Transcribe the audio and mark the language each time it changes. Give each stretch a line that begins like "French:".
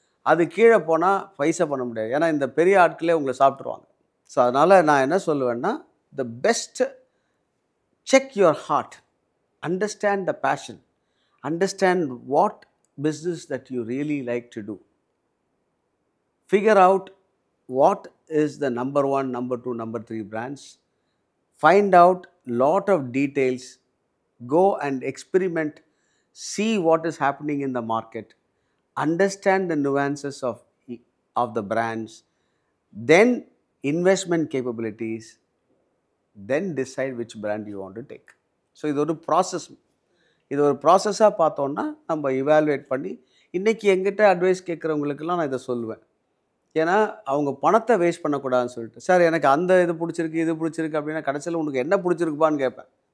Tamil: அது கீழே போனால் பைசா பண்ண முடியாது. ஏன்னா இந்த பெரிய ஆட்களே உங்களை சாப்பிட்ருவாங்க. ஸோ அதனால் நான் என்ன சொல்லுவேன்னா,
English: The best check your heart, understand the passion, understand what business that you really like to do. Figure out what is the number 1, number 2, number 3 brands. Find out lot of details. Go and experiment. See what is happening in the market. Understand the nuances of the brands. Then investment capabilities. Then decide which brand you want to take.
Tamil: So இது ஒரு process. இது ஒரு ப்ராசஸாக பார்த்தோன்னா நம்ம evaluate பண்ணி, இன்றைக்கி எங்கிட்ட advice கேட்குறவங்களுக்கெல்லாம் நான் இதை சொல்லுவேன். ஏன்னா அவங்க பணத்தை வேஸ்ட் பண்ணக்கூடாதுன்னு சொல்லிட்டு, சார் எனக்கு அந்த இது பிடிச்சிருக்கு இது பிடிச்சிருக்கு அப்படின்னா கடைசியில் உனக்கு என்ன பிடிச்சிருக்குப்பான்னு கேட்பேன்.